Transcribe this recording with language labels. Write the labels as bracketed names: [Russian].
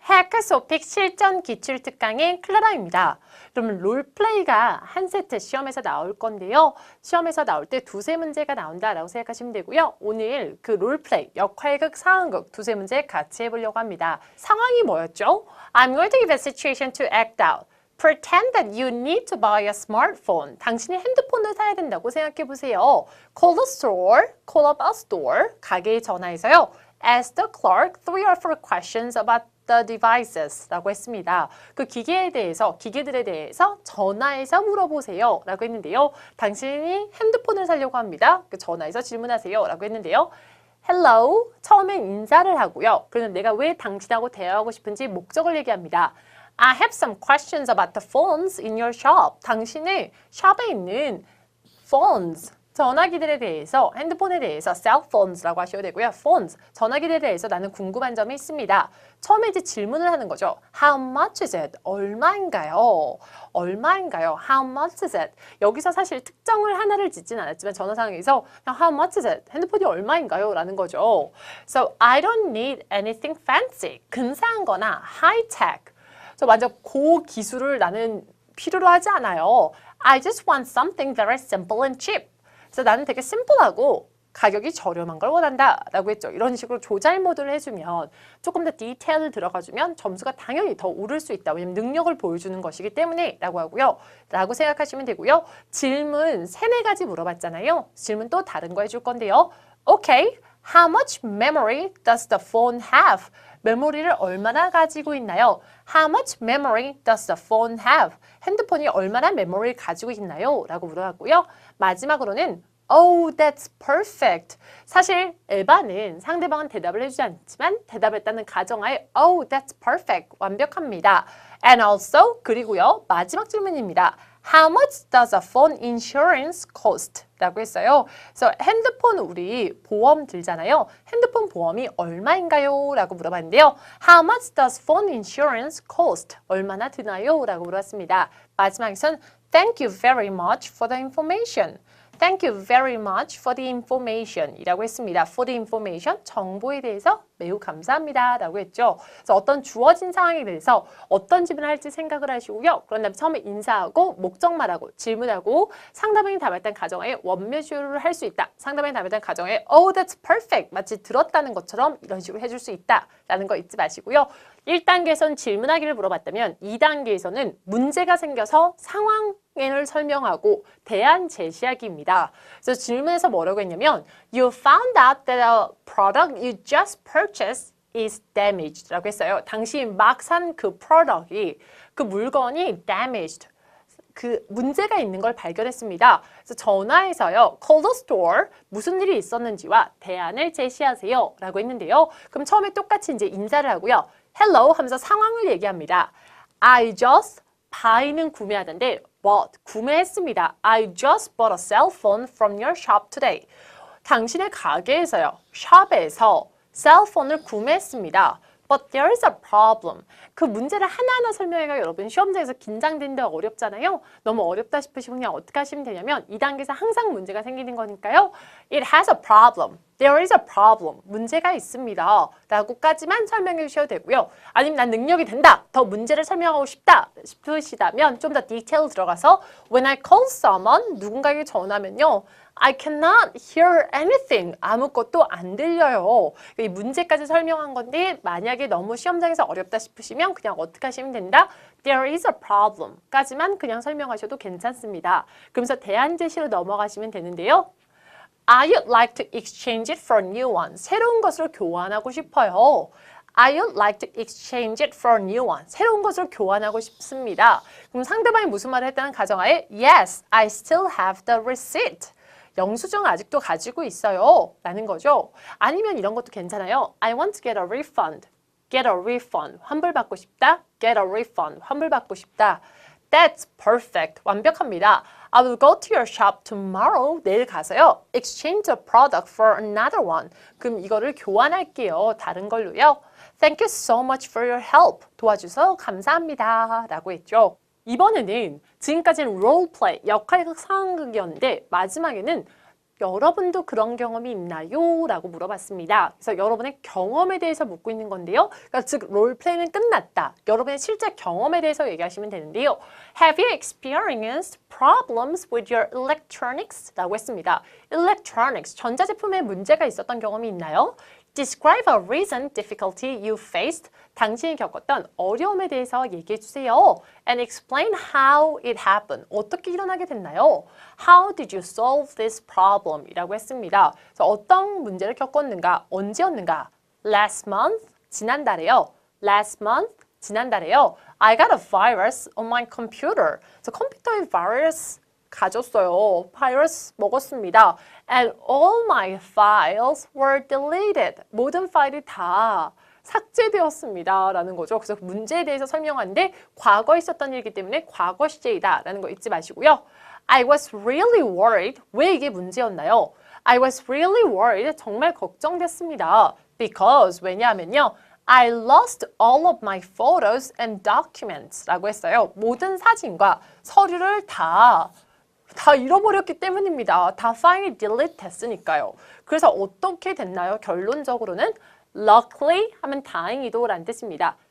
[Korean] 해커소픽 실전 기출 특강의 클라라입니다. 그러면 롤플레이가 한 세트 시험에서 나올 건데요. 시험에서 나올 때 두세 문제가 나온다라고 생각하시면 되고요. 오늘 그 롤플레이, 역할극, 상황극 두세 문제 같이 해보려고 합니다. 상황이 뭐였죠? [English] I'm going to give a situation to act out. Pretend that you need to buy a smartphone. [Korean] 당신이 핸드폰을 사야 된다고 생각해 보세요. [English] Call the store, call up a store. [Korean] 가게에 전화해서요. [English] Ask the clerk 3 or 4 questions about the devices [Korean] 라고 했습니다. 그 기계들에 대해서 전화해서 물어보세요 라고 했는데요. 당신이 핸드폰을 사려고 합니다. 그 전화해서 질문하세요 라고 했는데요. Hello, 처음엔 인사를 하고요. 그러면 내가 왜 당신하고 대화하고 싶은지 목적을 얘기합니다. [English] I have some questions about the phones in your shop. [Korean] 당신의 샵에 있는 phones, 전화기들에 대해서, 핸드폰에 대해서 cell phones라고 하셔도 되고요. phones, 전화기들에 대해서 나는 궁금한 점이 있습니다. 처음에 이제 질문을 하는 거죠. [English] How much is it? [Korean] 얼마인가요? 얼마인가요? [English] How much is it? [Korean] 여기서 사실 특정을 하나를 짓진 않았지만 전화 상황에서 그냥 [English] How much is it? [Korean] 핸드폰이 얼마인가요? 라는 거죠. [English] So I don't need anything fancy. [Korean] 근사한 거나 high-tech. 완전 고기술을 나는 필요로 하지 않아요. [English] I just want something very simple and cheap. [Korean] 그래서 나는 되게 심플하고 가격이 저렴한 걸 원한다 라고 했죠. 이런 식으로 조잘 모드를 해주면 조금 더 디테일을 들어가주면 점수가 당연히 더 오를 수 있다. 왜냐면 능력을 보여주는 것이기 때문에 라고 하고요. 라고 생각하시면 되고요. 질문 3-4가지 물어봤잖아요. 질문 또 다른 거 해줄 건데요. [English] Okay, how much memory does the phone have? [Korean] 메모리를 얼마나 가지고 있나요? [English] How much memory does the phone have? [Korean] 핸드폰이 얼마나 메모리를 가지고 있나요? 라고 물어봤고요. 마지막으로는 [English] Oh, that's perfect. [Korean] 사실 에바는 상대방은 대답을 해주지 않지만 대답했다는 가정하에 [English] Oh, that's perfect. [Korean] 완벽합니다. [English] And also, [Korean] 그리고요. 마지막 질문입니다. [English] How much does a phone insurance cost? [Korean] 라고 했어요. 그래서 핸드폰 우리 보험 들잖아요. 핸드폰 보험이 얼마인가요? 라고 물어봤는데요. [English] How much does phone insurance cost? [Korean] 얼마나 드나요? 라고 물어봤습니다. 마지막에선 [English] Thank you very much for the information. Thank you very much for the information [Korean] 이라고 했습니다. [English] For the information, [Korean] 정보에 대해서 매우 감사합니다 라고 했죠. 그래서 어떤 주어진 상황에 대해서 어떤 질문을 할지 생각을 하시고요. 그런 다음에 처음에 인사하고 목적 말하고 질문하고 상대방이 답했던 가정하에 원묘주를 할 수 있다. 상대방이 답했던 가정하에 [English] Oh, that's perfect. [Korean] 마치 들었다는 것처럼 이런 식으로 해줄 수 있다 라는 거 잊지 마시고요. 1단계에서는 질문하기를 물어봤다면 2단계에서는 문제가 생겨서 상황을 설명하고 대안 제시하기입니다. 그래서 질문에서 뭐라고 했냐면 [English] You found out that a product you just purchased is damaged [Korean] 라고 했어요. 당신이 막 산 그 product이, 그 물건이 damaged, 그 문제가 있는 걸 발견했습니다. 그래서 전화해서요. [English] Call the store. [Korean] 무슨 일이 있었는지와 대안을 제시하세요. 라고 했는데요. 그럼 처음에 똑같이 이제 인사를 하고요. Hello 하면서 상황을 얘기합니다. [English] I just buy [Korean] 는 구매하던데 bought 구매했습니다. [English] I just bought a cell phone from your shop today. [Korean] 당신의 가게에서요. 샵에서 셀폰을 구매했습니다. [English] But there is a problem. [Korean] 그 문제를 하나하나 설명해가 여러분 시험장에서 긴장된다 어렵잖아요. 너무 어렵다 싶으시면 그냥 어떻게 하시면 되냐면 2단계에서 항상 문제가 생기는 거니까요. [English] It has a problem. There is a problem. [Korean] 문제가 있습니다. 라고까지만 설명해 주셔도 되고요. 아니면 난 능력이 된다. 더 문제를 설명하고 싶다 싶으시다면 좀 더 디테일 들어가서 [English] When I call someone, [Korean] 누군가에게 전화하면요. [English] I cannot hear anything. [Korean] 아무것도 안 들려요. 이 문제까지 설명한 건데 만약에 너무 시험장에서 어렵다 싶으시면 그냥 어떻게 하시면 된다? [English] There is a problem. [Korean] 까지만 그냥 설명하셔도 괜찮습니다. 그러면서 대안 제시로 넘어가시면 되는데요. [English] I'd like to exchange it for a new one. [Korean] 새로운 것으로 교환하고 싶어요. [English] I'd like to exchange it for a new one. [Korean] 새로운 것으로 교환하고 싶습니다. 그럼 상대방이 무슨 말을 했다는 가정하에 [English] Yes, I still have the receipt. [Korean] 영수증 아직도 가지고 있어요. 라는 거죠. 아니면 이런 것도 괜찮아요. [English] I want to get a refund. Get a refund. [Korean] 환불받고 싶다. [English] Get a refund. [Korean] 환불받고 싶다. [English] That's perfect. [Korean] 완벽합니다. [English] I will go to your shop tomorrow. [Korean] 내일 가서요. [English] Exchange the product for another one. [Korean] 그럼 이거를 교환할게요. 다른 걸로요. Thank you so much for your help. 도와주셔서 감사합니다. 라고 했죠. 이번에는 지금까지는 롤플레이, 역할극 상황극이었는데 마지막에는 여러분도 그런 경험이 있나요? 라고 물어봤습니다. 그래서 여러분의 경험에 대해서 묻고 있는 건데요. 그러니까 즉 롤플레이는 끝났다. 여러분의 실제 경험에 대해서 얘기하시면 되는데요. [English] Have you experienced problems with your electronics? [Korean] 라고 했습니다. Electronics, 전자제품에 문제가 있었던 경험이 있나요? [English] Describe a recent difficulty you faced. [Korean] 당신이 겪었던 어려움에 대해서 얘기해 주세요. [English] And explain how it happened. [Korean] 어떻게 일어나게 됐나요? [English] How did you solve this problem? [Korean] 이라고 했습니다. 그래서 어떤 문제를 겪었는가? 언제였는가? [English] Last month, [Korean] 지난달에요. [English] Last month, 지난달에요. I got a virus on my computer. [Korean] 그래서 컴퓨터에 바이러스 가졌어요. 바이러스 먹었습니다. [English] And all my files were deleted. [Korean] 모든 파일이 다 삭제되었습니다. 라는 거죠. 그래서 문제에 대해서 설명하는데 과거에 있었던 일이기 때문에 과거 시제이다. 라는 거 잊지 마시고요. [English] I was really worried. [Korean] 왜 이게 문제였나요? [English] I was really worried. [Korean] 정말 걱정됐습니다. Because 왜냐하면요. [English] I lost all of my photos and documents [Korean] 라고 했어요. 모든 사진과 서류를 다 잃어버렸기 때문입니다. 다 파일이 delete 됐으니까요. 그래서 어떻게 됐나요? 결론적으로는 luckily 하면 다행히도 라는 뜻입니다.